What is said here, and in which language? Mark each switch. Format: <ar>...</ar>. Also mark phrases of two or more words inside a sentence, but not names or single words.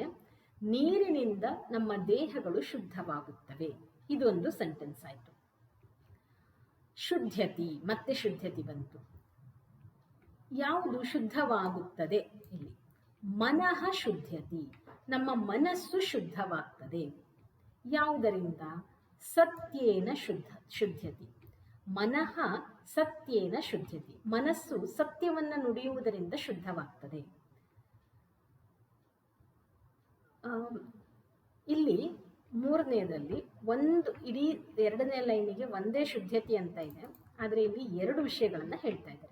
<kn>ನೀರಿನಿಂದ ನಮ್ಮ ದೇಹಗಳು ಶುದ್ಧವಾಗುತ್ತವೆ. ಇದೊಂದು ಸೆಂಟೆನ್ಸ್ ಆಯಿತು. ಶುದ್ಧತಿ, ಮತ್ತೆ ಶುದ್ಧತಿ ಬಂತು. ಯಾವುದು ಶುದ್ಧವಾಗುತ್ತದೆ? ಇಲ್ಲಿ</kn> <sa>ಮನಃ ಶುದ್ಧತಿ,</sa> <kn>ನಮ್ಮ ಮನಸ್ಸು ಶುದ್ಧವಾಗ್ತದೆ. ಯಾವುದರಿಂದ?</kn> <sa>ಸತ್ಯೇನ ಶುದ್ಧತಿ. ಮನಃ ಸತ್ಯೇನ ಶುದ್ಧತಿ,</sa> <kn>ಮನಸ್ಸು ಸತ್ಯವನ್ನು ನುಡಿಯುವುದರಿಂದ ಶುದ್ಧವಾಗ್ತದೆ. ಇಲ್ಲಿ ಮೂರನೇದಲ್ಲಿ ಒಂದು ಇಡೀ 2ನೇ ಲೈನಿಗೆ ಒಂದೇ ಶುದ್ಧತಿ ಅಂತ ಇದೆ, ಆದರೆ ಇಲ್ಲಿ 2 ವಿಷಯಗಳನ್ನು ಹೇಳ್ತಾ ಇದ್ದಾರೆ.</kn>